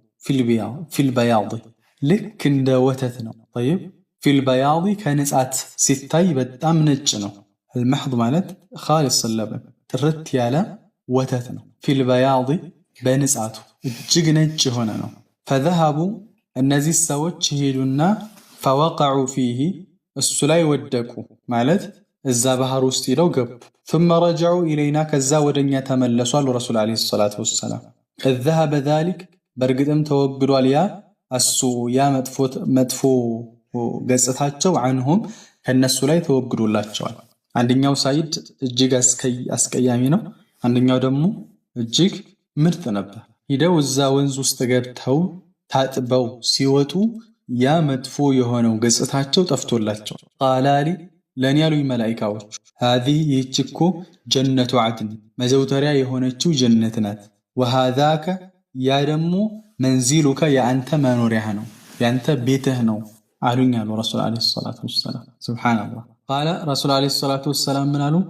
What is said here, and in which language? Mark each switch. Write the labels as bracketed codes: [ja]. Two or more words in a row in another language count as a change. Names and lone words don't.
[am] ፊልበያድ ልክ እንደ ወተት ነው። ፊልበያድ ከንጻት ሲታይ በጣም ነጭ ነው። አልመሕድ ማለት ኻሊስ ለበን ጥርት ያለ ወተት ነው። ፊልበያድ በንጻቱ እጅግ ነጭ የሆነ ነው። ፈዘሃቡ እነዚህ ሰዎች ሄዱና [ar] فوقعوا فيه [am] እሱ ላይ ወደቁ ማለት እዛ ባህር ውስጥ ሄደው ገቡ። [ar] ثم رجعوا إلينا [am] ከዛ ወደኛ ተመለሱ አሉ ረሱል [ar] عليه الصلاة والسلام። قد ذهب ذلك [am] በእርግጥም ተወግዷል ያ መጥፎ ገጽታቸው አንሁም ከነሱ ላይ ተወግዶላቸዋል። አንደኛው ሳይድ እጅግ አስቀያሚ ነው፣ አንደኛው ደግሞ እጅግ ምርጥ ነበር። ሂደው እዛ ወንዝ ውስጥ ገብተው ታጥበው ሲወጡ ያ መጥፎ የሆነው ገጽታቸው ጠፍቶላቸው ቃላሊ ለኔ ያሉኝ መላኢካዎች هذه ይህች እኮ [ar] جنة عدن [am] መዘውተሪያ የሆነችው ጀነት ናት። ወሃዛከ ያ ደግሞ መንዚሉከ የአንተ መኖሪያህ ነው ያንተ ቤትህ ነው አሉኝ አሉ ረሱል [ar] عليه الصلاة والسلام። سبحان الله قال رسول عليه الصلاة والسلام [am] ምን አሉ?